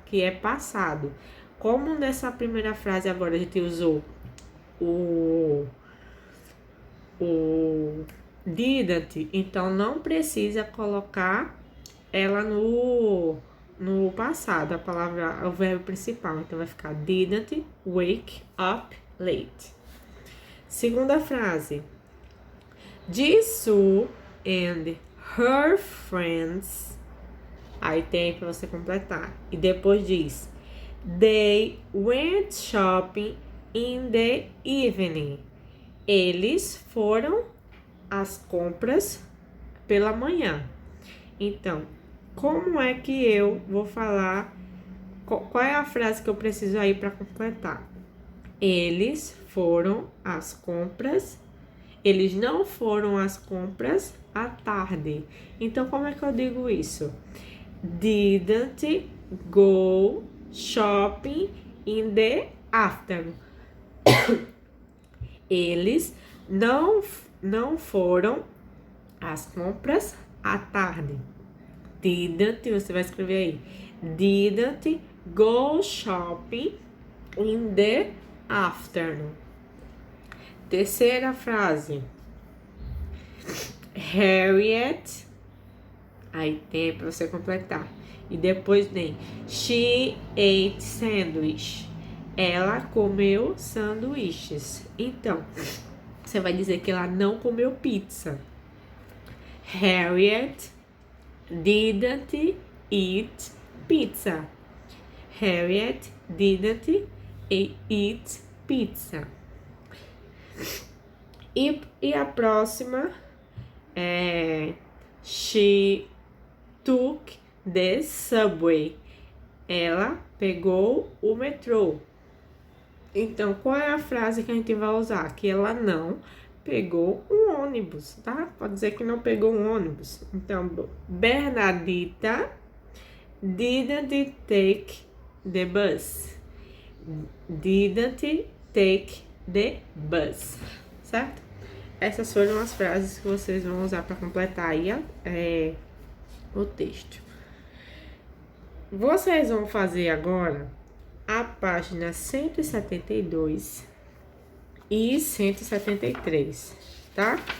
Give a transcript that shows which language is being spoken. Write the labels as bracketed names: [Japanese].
[Portuguese] Que é passado. Como nessa primeira frase agora a gente usou o didn't, então não precisa colocar ela no passado, a palavra, o verbo principal. Então vai ficar [English] didn't wake up late. [Portuguese] Segunda frase. Jisoo and her friends. Aí tem para você completar. E depois diz, [English] they went shopping in the evening. [Portuguese] Eles foram às compras pela manhã. Então, como é que eu vou falar? Qual é a frase que eu preciso aí para completar? Eles foram às compras. Eles não foram às compras à tarde. Então, como é que eu digo isso? [English] Didn't go shopping in the afternoon. [Portuguese] Eles não foram às compras à tarde. Didn't, você vai escrever aí. [English] Didn't go shopping in the afternoon. [Portuguese] Terceira frase. Harriet. Aí tem para você completar. E depois tem [English] she ate sandwich. [Portuguese] Ela comeu sanduíches. Então, você vai dizer que ela não comeu pizza. [English] Harriet didn't eat pizza. Harriet didn't eat pizza. [Portuguese] E a próxima é [English] she took the subway. [Portuguese] Ela pegou o metrô. Então, qual é a frase que a gente vai usar? Que ela não pegou um ônibus, tá? Pode dizer que não pegou um ônibus. Então, [English] Bernadita didn't take the bus. Didn't take the bus, [Portuguese] certo? Essas foram as frases que vocês vão usar para completar aí o texto. Vocês vão fazer agora a página 172 e 173, tá?